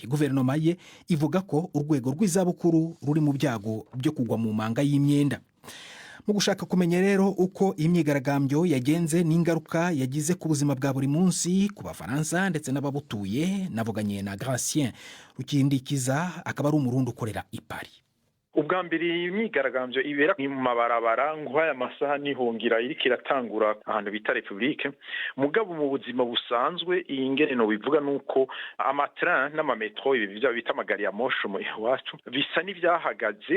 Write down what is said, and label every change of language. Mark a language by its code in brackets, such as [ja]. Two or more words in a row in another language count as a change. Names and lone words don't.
[rw] Guverinoma ye ivuga ko urwego rw'izabukuru ruri mu byago byo kugwa mu manga y'imyenda. Mu gushaka kumenya rero uko imyigaragambyo yagenze n'ingaruka yagize ku buzima bwa buri munsi ku Bafaransa ndetse n'ababutuye, navuganye na Gracien Rukindikiza akaba ari umurundi ukorera i Paris. [rn] Ubwa mbere imyigaragambyo ibera mu mabarabara nk'aya masaha nihongira iriko iratangura ahantu bita Republique. Mugabo mu buzima busanzwe ingene no bivuga nuko amatrain n'amametro ibi bita amagari ya moshi mu iwacu bisa n'ivyahagaze.